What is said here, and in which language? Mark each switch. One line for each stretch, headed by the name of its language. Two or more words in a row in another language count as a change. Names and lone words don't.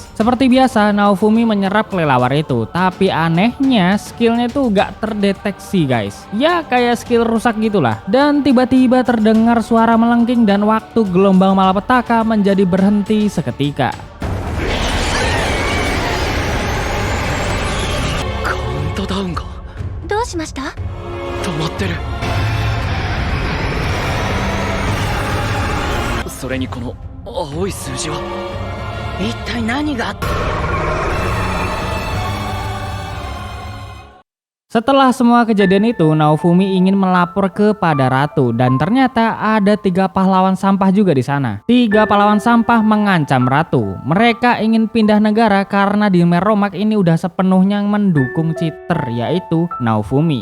Indonesian: Seperti biasa, Naofumi menyerap kelelawar itu, tapi anehnya skillnya tuh gak terdeteksi guys. Ya kayak skill rusak gitulah. Dan tiba-tiba terdengar suara melengking dan waktu gelombang malapetaka menjadi berhenti seketika.
Japanese: Countdown ga どうしました？止まってる。それにこの青い数字は一体何があった？
Indonesian: Setelah semua kejadian itu, Naofumi ingin melapor kepada ratu dan ternyata ada 3 pahlawan sampah juga di sana. 3 pahlawan sampah mengancam ratu. Mereka ingin pindah negara karena di Merromack ini udah sepenuhnya mendukung cheater, yaitu Naofumi.